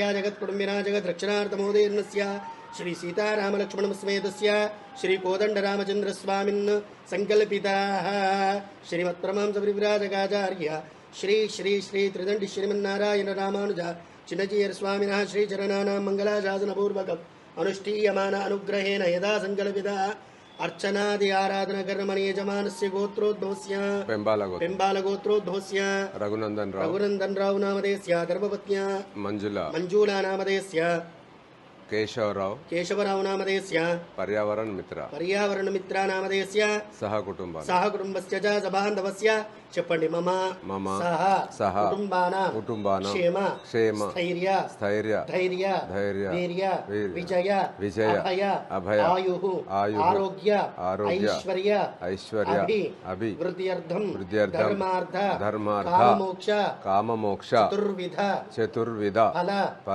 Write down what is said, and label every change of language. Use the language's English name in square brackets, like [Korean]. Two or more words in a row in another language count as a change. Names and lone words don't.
[Sanskrit] జగత్కుటుంబినా జగద్రక్షణార్థమోదీర్ణస్య శ్రీ సీతారామలక్ష్మణసమేతస్య శ్రీ కోదండరామచంద్రస్వామిన్ సంకల్పితాః శ్రీమత్పరమహంస పరివ్రాజకాచార్య శ్రీ శ్రీ శ్రీ త్రిదండి శ్రీమన్నారాయణ రామానుజ చిన్నజీయర్ స్వామినః శ్రీచరణానాం మంగళాశాసనపూర్వకం అనుష్ఠీయమాన అనుగ్రహేణ యదా సంకల్పిత अर्चनादि आराधना कर्मणि यजमानस्य गोत्रोद्भवस्य पेम्बाल गोत्रोद्भवस्य रघुनंदन राव नामधेयस्य धर्मपत्न्या मंजुला नामधेयस्य केशवराव नामधेयस्य पर्यावरण मित्र नामधेयस्य सह कुटुंबस्य च सबान्धवस्य చెప్పండి మమ సహ కుటుంబాన క్షేమ స్థైర్య ధైర్య వీర్య విజయ అభయ ఆరోగ్య ఐశ్వర్య వృద్ధ్యర్థం ధర్మార్థ కామమోక్ష చతుర్విధ ఫల